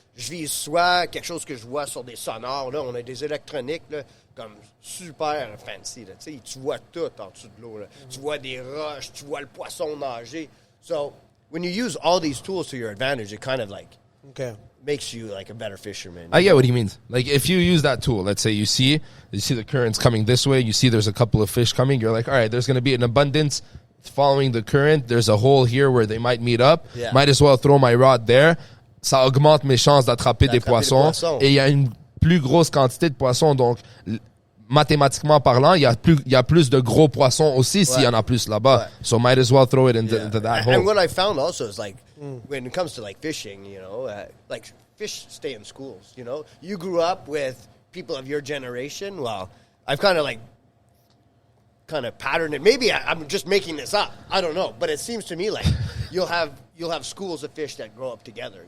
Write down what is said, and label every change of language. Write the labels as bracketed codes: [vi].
[fr] Je vise soit quelque chose que je vois sur des sonores. Là, on a des électroniques là, comme super fancy. Là, tu sais, tu vois tout en dessous de l'eau. Là. Tu vois des roches, tu vois le poisson nager. [en] So when you use all these tools to your advantage, it kind of like Okay. makes you like a better fisherman. I get what he means. Like, if you use that tool, let's say you see the currents coming this way, you see there's a couple of fish coming, you're like, all right, there's going to be an abundance following the current. There's a hole here where they might meet up. Yeah. Might as well throw my rod there. [fr] Ça augmente mes chances d'attraper des poissons. Et il y a une plus grosse quantité de poissons, donc mathématiquement parlant, il y a plus de gros poissons aussi s'il y en a plus là-bas. Ouais. [en] So might as well throw it into that hole. And what I found also is like when it comes to like fishing, you know, like fish stay in schools. You know, you grew up with people of your generation. Well, I've kind of patterned it. Maybe I'm just making this up. I don't know, but it seems to me like you'll have schools of fish that grow up together.